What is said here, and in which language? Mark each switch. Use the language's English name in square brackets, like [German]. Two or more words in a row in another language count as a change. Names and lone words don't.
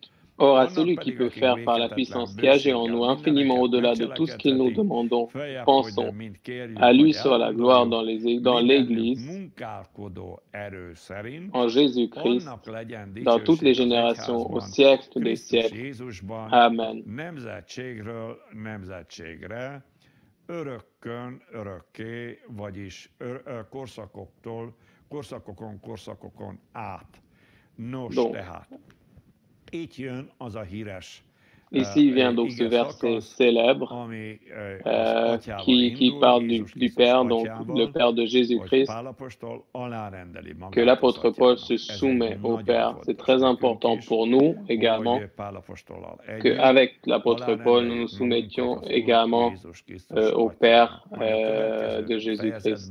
[French] Or, à celui qui peut faire par la puissance qui agit en nous infiniment au-delà de tout ce que nous demandons, pensons, à lui soit la gloire dans l'Église, en Jésus-Christ, dans toutes les générations, au siècle des siècles. Amen. [Hungarian] Örökkön, örökké, vagyis korszakokon át. Nos, tehát, itt jön az a híres [French] Ici vient donc ce verset célèbre qui parle du Père, donc le Père de Jésus-Christ, que l'apôtre Paul se soumet au Père. C'est très important pour nous également qu'avec l'apôtre Paul, nous nous soumettions également au Père de Jésus-Christ.